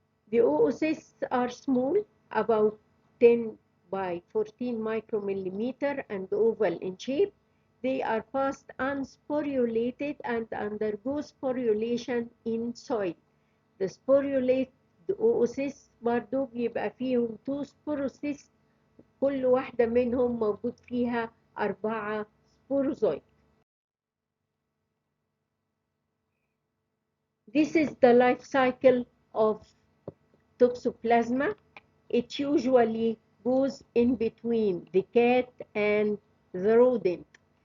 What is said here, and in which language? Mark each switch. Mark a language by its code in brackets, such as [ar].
[en] The oocysts are small, about 10 by 14 micromillimeter and oval in shape. They are passed unsporulated and undergo sporulation in soil. The sporulated oocysts [ar] برضو بيبقى فيهم 2 sporocysts، كل واحدة منهم موجود فيها 4 sporozoid. [en] This is the life cycle of Toxoplasma. It usually goes in between the cat and the rodent.